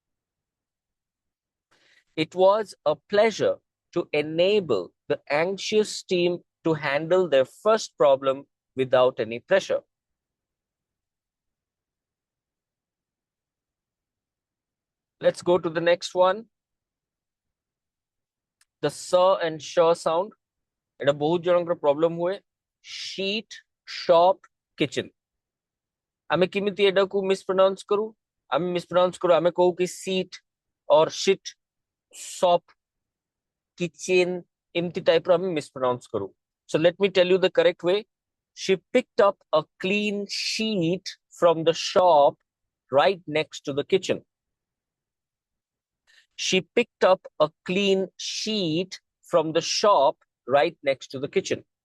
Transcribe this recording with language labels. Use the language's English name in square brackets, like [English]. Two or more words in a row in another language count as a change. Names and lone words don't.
[English] It was a pleasure to enable the anxious team to handle their first problem without any pressure. Let's go to the next one. The sir and sure sound. [Odia] ଏଟା ବହୁତ জনଙ୍କର problem ହୁଏ. [English] Sheet, shop, kitchen. [Odia] ଆମେ କେମିତି ଏଟାକୁ mispronounce କରୁ? ଆମେ mispronounce କରୁ ଆମେ କହୁ କି [English] seat or shit, shop, kitchen [Odia] ଏମିତି type ର ଆମେ mispronounce କରୁ. [English] So let me tell you the correct way. She picked up a clean sheet from the shop right next to the kitchen. She picked up a clean sheet from the shop right next to the kitchen.